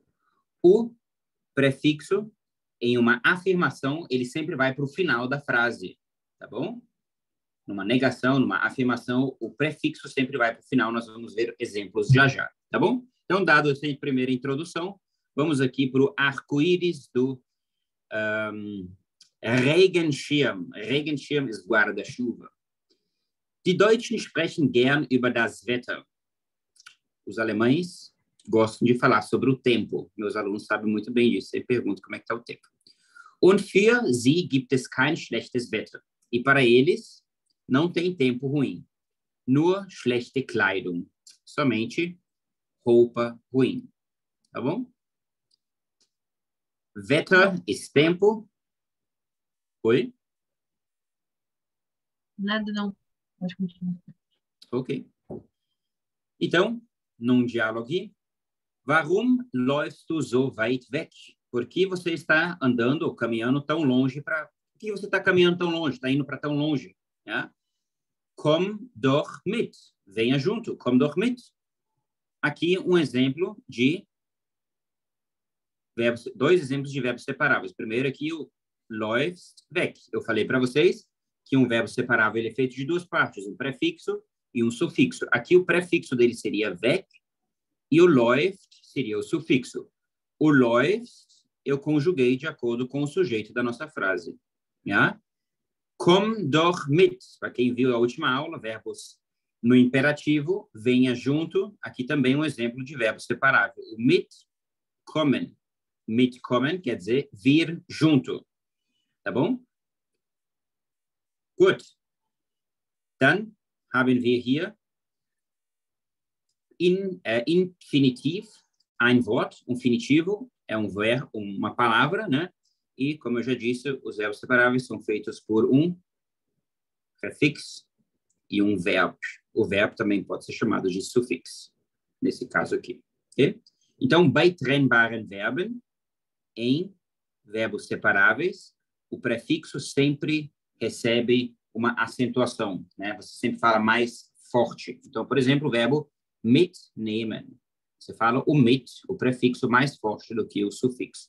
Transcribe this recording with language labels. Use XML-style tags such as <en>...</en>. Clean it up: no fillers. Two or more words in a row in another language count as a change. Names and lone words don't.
<pt>O prefixo, em uma afirmação, ele sempre vai para o final da frase, tá bom? Numa negação, numa afirmação, o prefixo sempre vai para o final. Nós vamos ver exemplos já já, tá bom? Então, dado essa primeira introdução, vamos aqui para o arco-íris do Regenschirm.</pt> <de>Regenschirm ist guarda-chuva. Die Deutschen sprechen gern über das Wetter.</de> <pt>Os alemães gostam de falar sobre o tempo. Meus alunos sabem muito bem disso. Você pergunta como é que está o tempo.</pt> <de>Und für sie gibt es kein schlechtes Wetter.</de> <pt>E para eles, não tem tempo ruim.</pt> <de>Nur schlechte Kleidung.</de> <pt>Somente roupa ruim. Tá bom?</pt> <de>Wetter ist tempo.</de> <pt>Oi? Nada, não. Pode continuar. Ok. Então, num diálogo aqui.</pt> <de>Warum läufst du so weit weg?</de> <pt>Por que você está andando ou caminhando tão longe para... Por que você está caminhando tão longe? Está indo para tão longe?</pt> <de>Ja? Komm doch mit.</de> <pt>Venha junto.</pt> <de>Komm doch mit.</de> <pt>Aqui um exemplo de verbos, dois exemplos de verbos separáveis. Primeiro aqui o</pt> <de>läufst weg.</de> <pt>Eu falei para vocês que um verbo separável ele é feito de duas partes, um prefixo e um sufixo. Aqui o prefixo dele seria weg e o läuft seria o sufixo. O läuft eu conjuguei de acordo com o sujeito da nossa frase.</pt> <de>Ja? Komm doch mit.</de> <pt>Para quem viu a última aula, verbos no imperativo, venha junto. Aqui também um exemplo de verbo separável. O mitkommen. Mitkommen quer dizer vir junto. Tá bom? Gut.</pt> <de>Dann haben wir hier Infinitiv, ein Wort.</de> <pt>Infinitivo é um verbo, uma palavra, né? E, como eu já disse, os verbos separáveis são feitos por um prefixo e um verbo. O verbo também pode ser chamado de sufixo, nesse caso aqui. Okay? Então,</pt> <de>bei trennbaren verben,</de> <pt>em verbos separáveis, o prefixo sempre recebe uma acentuação, né? Você sempre fala mais forte. Então, por exemplo, o verbo mitnehmen. Você fala o mit, o prefixo mais forte do que o sufixo.</pt>